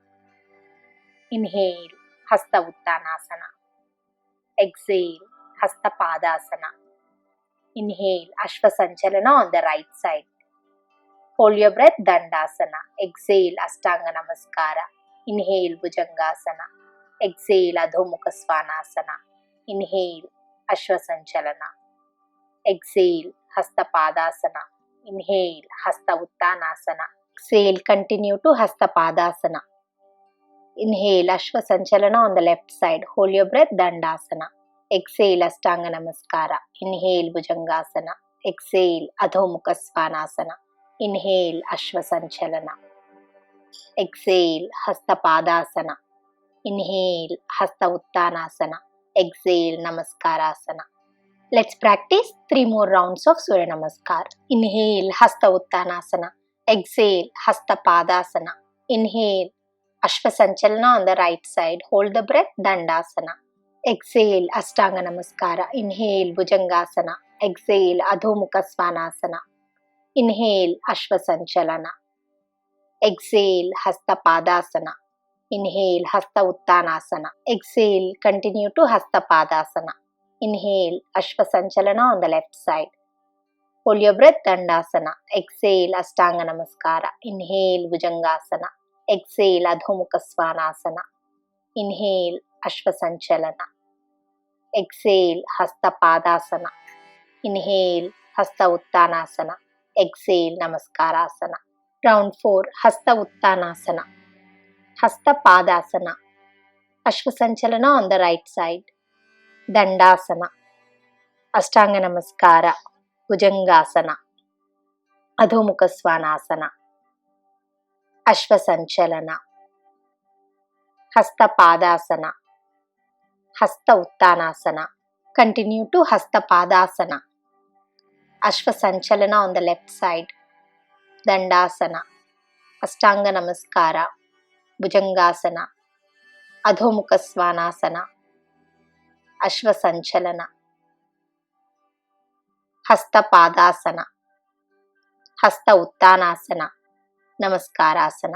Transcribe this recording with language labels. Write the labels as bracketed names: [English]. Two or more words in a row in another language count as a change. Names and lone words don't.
[English] Inhale, Hasta Uttanasana. Exhale, Hasta Padasana. Inhale, Ashwa Sanchalana on the right side. Hold your breath, Dandasana. Exhale, Ashtanga Namaskara. Inhale, Bhujangasana. Exhale, Adho Mukha Svanasana. Inhale, Ashwa Sanchalana. Exhale, Hasta Padasana. Inhale, Hasta Uttanasana. Exhale, continue to Hasta Padasana. Inhale, Ashwa Sanchalana on the left side. Hold your breath, Dandasana. Exhale, Ashtanga Namaskara. Inhale, Bhujangasana. Exhale, Adho Mukha Svanasana. Inhale, Ashwa Sanchalana. Exhale, Hasta Padasana. Inhale, Hasta Uttanasana. Exhale, Namaskarasana. Let's practice 3 more rounds of Surya Namaskar. Inhale, Hasta Uttanasana. Exhale, Hasta Padasana. Inhale, Ashwa Sanchalana on the right side. Hold the breath, Dandasana. Exhale, Ashtanga Namaskara. Inhale, Bhujangasana. Exhale, Adho Mukha Svanasana. Inhale, Ashwa Sanchalana. Exhale, Hasta Padasana. Inhale, Hasta Uttanasana. Exhale, continue to Hasta Padasana. Inhale, Ashwa Sanchalana on the left side. Hold your breath, Dandasana. Exhale, Ashtanga Namaskara. Inhale, Bhujangasana. Exhale, Adho Mukha Svanasana. Inhale, Ashwa Sanchalana. Exhale, Hasta Padasana. Inhale, Hasta Uttanasana. Exhale, Namaskarasana. Round 4, Hasta Uttanasana. Hasta Padasana. Ashwa Sanchalana on the right side. Dandasana. Ashtanga Namaskara. Bhujangasana. Adho Mukha Svanasana. Ashwa Sanchalana. Hasta Padasana. Hasta Uttanasana. Continue to Hasta Padasana. Ashwa Sanchalana on the left side. Dandasana. Ashtanga Namaskara. Bhujangasana. Adho Mukha Svanasana. Ashwa Sanchalana. Hasta Padasana. Hasta Uttanasana. Namaskarasana.